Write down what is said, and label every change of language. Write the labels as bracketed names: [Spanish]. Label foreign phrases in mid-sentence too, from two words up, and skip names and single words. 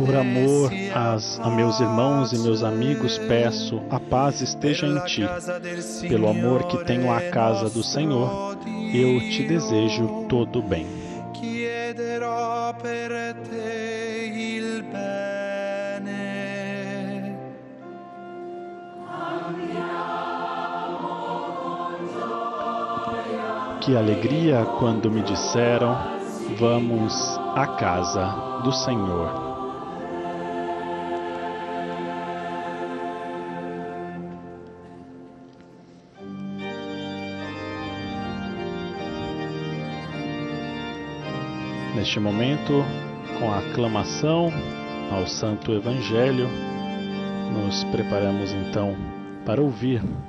[Portuguese] Por amor a meus irmãos e meus amigos, peço, a paz esteja em ti. Pelo amor que tenho à casa do Senhor, eu te desejo todo o bem. [Italian] Chiederò per te il bene. [Portuguese] Que alegria quando me disseram, vamos à casa do Senhor. Neste momento, com a aclamação ao Santo Evangelho, nos preparamos então para ouvir